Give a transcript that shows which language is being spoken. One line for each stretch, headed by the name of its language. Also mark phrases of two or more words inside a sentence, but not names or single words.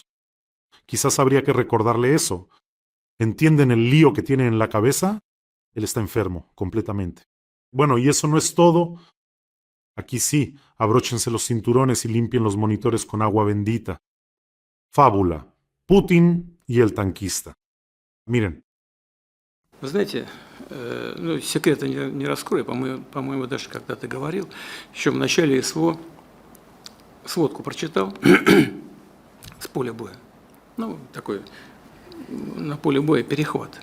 Spanish: Quizás habría que recordarle eso. ¿Entienden el lío que tiene en la cabeza? Él está enfermo, completamente. Bueno, y eso no es todo. Aquí sí, abróchense los cinturones y limpien los monitores con agua bendita. Fábula. Putin y el tanquista. Miren.
Russian: Вы знаете, ну, секрета не раскрою, по-моему, даже когда-то говорил, еще в начале СВО сводку прочитал с поля боя. Ну, такой на поле боя перехват.